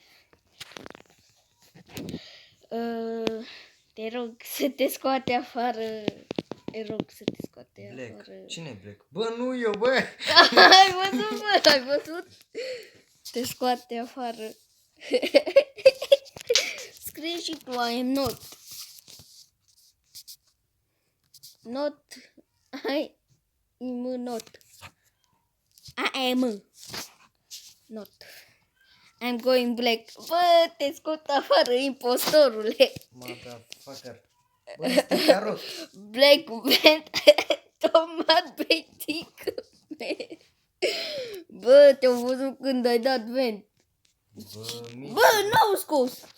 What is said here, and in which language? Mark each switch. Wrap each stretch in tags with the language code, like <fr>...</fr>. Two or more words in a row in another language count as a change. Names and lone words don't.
<ro>Te rog să te scoate afară. Te rog să te scoate Black. afară. Cine e Black? Bă, nu eu, bă! Ai văzut, bă, ai văzut? Te scoate afară. Scrie și tu,</ro> <en>I am not. Not. Not. I am. Not. I'm going black.</en> <ro>Bă, te scot afară, impostorule. Motherfucker. Bă, este carot.</ro> <en>Black vent.</en> <ro>Tomat betic. Bă, te-am văzut când ai dat vent. Bă, n-au scos.</ro>